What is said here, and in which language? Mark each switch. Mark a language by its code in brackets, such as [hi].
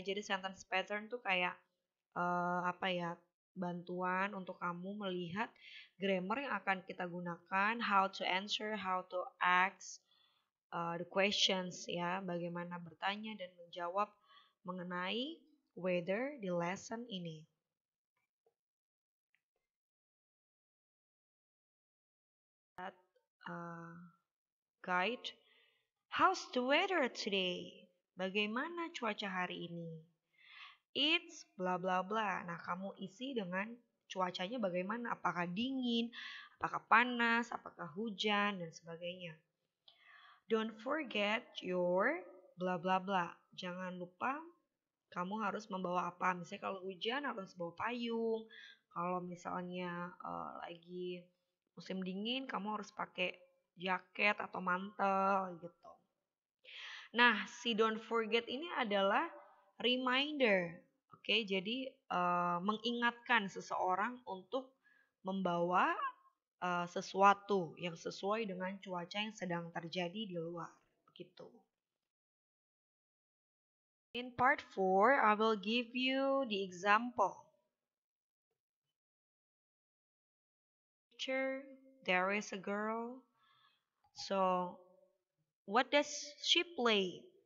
[id] Jadi sentence pattern tuh kayak apa ya, bantuan untuk kamu melihat grammar yang akan kita gunakan, [en] how to answer, how to ask the questions [id] ya, bagaimana bertanya dan menjawab mengenai weather di lesson ini. [en] That guide, how's the weather today? [id] Bagaimana cuaca hari ini? [en] It's bla bla bla. [id] Nah, kamu isi dengan cuacanya bagaimana? Apakah dingin, apakah panas, apakah hujan, dan sebagainya. [en] Don't forget your bla bla bla. [id] Jangan lupa kamu harus membawa apa. Misalnya kalau hujan harus bawa payung. Kalau misalnya lagi musim dingin, kamu harus pakai jaket atau mantel gitu. Nah, si don't forget ini adalah reminder. Oke, jadi mengingatkan seseorang untuk membawa sesuatu yang sesuai dengan cuaca yang sedang terjadi di luar. Gitu. [en] In part 4, I will give you the example. Picture, there is a girl. So, what does she play?